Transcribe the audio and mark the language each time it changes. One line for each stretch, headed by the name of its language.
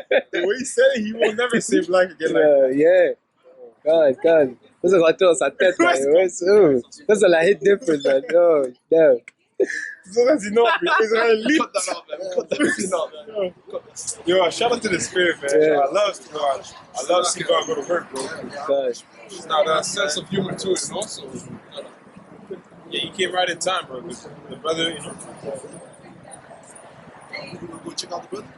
English: The way he said it, he will never say black again like Yeah. God.
French: Ça se retourne dans sa tête, là. Ouais, ça la
English: hit different, man. Oh, damn.
French: Ça, ça dit non, mais Israélite.
English: Cut that out, man. Cut that out. Yo, shout out to the spirit, man. Yeah. I love seeing God go to work, bro. God. Now, there's a sense of humor to it, you know? So, Yeah, you came right in time, bro. The brother, you know. We'll go check out the brother.